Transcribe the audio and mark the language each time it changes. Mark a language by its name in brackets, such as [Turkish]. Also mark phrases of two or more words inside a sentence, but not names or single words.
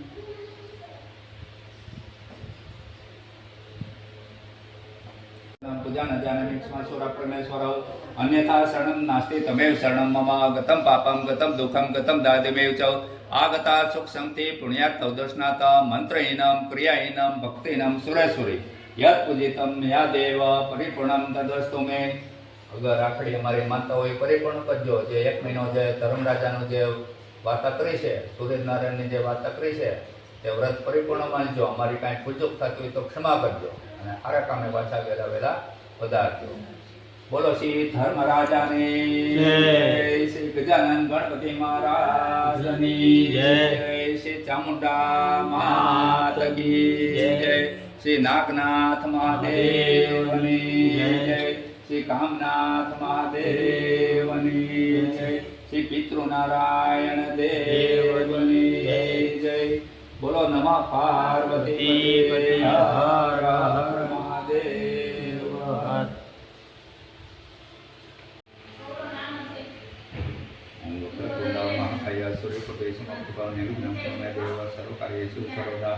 [Sanskrit] पूजा न जानमि स्मरण परमेश्वर अन्यथा शरणं नास्ति तमेव शरणं मम गतं पापं गतं दुःखं गतं दादिमेव च आगता सुख संति पुण्यात् दर्शनात् मंत्रहीनं क्रियाहीनं भक्तिहीनं सुरेसुरी यत् पूजितं या देव परिपूर्णं तदस्तु मे। [Gujarati] अगर રાખડી અમારી માનતા હોય પરિપૂર્ણ કરજો। જે 1 મહિનો જે ધર્મરાજાનો જે વાર્તા કરી છે સૂર્યનારાયણની જે વાર્તા કરી છે તે વ્રત પરિપૂર્ણ માનજો। અમારી કાંઈ ભૂલચૂક થતી હોય તો ક્ષમા કરજો અને સારા કામે પાછા વહેલા પધારજો। બોલો શ્રી ધર્મરાજાની જય, શ્રી ગજાનન ગણપતિ મહારાજની જય, શ્રી ચામુંડા માત કી જય, શ્રી નાગનાથ મહાદેવની જય, શ્રી કામનાથ મહાદેવની જય, શ્રી પિતૃનારાયણ દેવની જય। [Sanskrit] बोलो नमः पार्वती पते हर हर महादेव। सूर्यकोटि समप्रभ निर्विघ्नं कुरु मे देव सर्वकार्येषु सर्वदा।